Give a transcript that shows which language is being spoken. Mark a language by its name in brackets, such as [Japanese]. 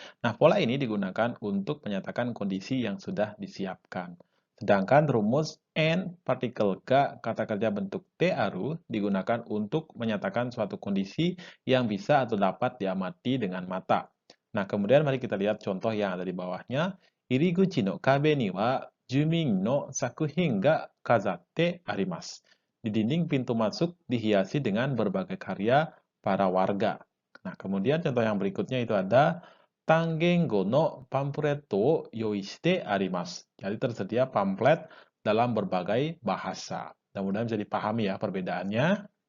[Indonesian] Nah, pola ini digunakan untuk menyatakan kondisi yang sudah disiapkan. Sedangkan rumus n partikel ga kata kerja bentuk tearu digunakan untuk menyatakan suatu kondisi yang bisa atau dapat diamati dengan mata. Nah, kemudian mari kita lihat contoh yang ada di bawahnya. [Japanese] 入り口の壁には住民の作品が飾ってあります。 [Indonesian] Di dinding pintu masuk dihiasi dengan berbagai karya para warga. Nah, kemudian contoh yang berikutnya itu ada [Japanese] Tangengo no pamphlet o yoishite arimasu. [Indonesian] Jadi tersedia pamflet dalam berbagai bahasa. Mudah-mudahan bisa dipahami ya perbedaannya.